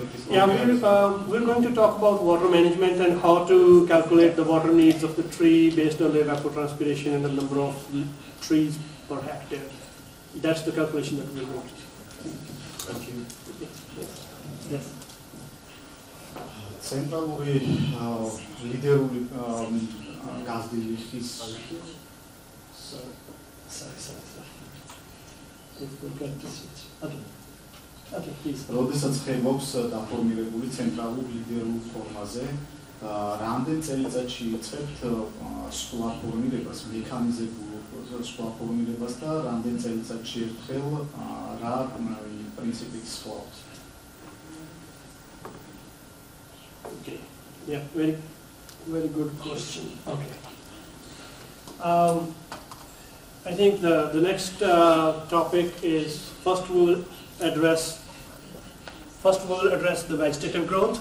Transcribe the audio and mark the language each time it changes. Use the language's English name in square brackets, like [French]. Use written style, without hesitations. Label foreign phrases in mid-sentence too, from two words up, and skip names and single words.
[English] Yeah, we're going to talk about water management and how to calculate the water needs of the tree based on the evapotranspiration and the number of trees per hectare. That's the calculation that we're going to do. Thank you. Yes. [Georgian] ცენტრალური ლიდერული გაზრდილის [English] Sorry. We've got to switch. Okay, please. [Georgian] როდესაც ხებობს დაფორმირებული ცენტრალურ ლიდერულ ფორმაზე, რამდენ წელიწადში იწყებთ სხვა ფორმირებას, მექანიზებულ სხვა ფორმირებას და რამდენ წელიწადში ერთხელ რა პრინციპით სხვაობს? [English] Okay. Yeah, very good question. Okay. I think the next topic is first we'll address the vegetative growth.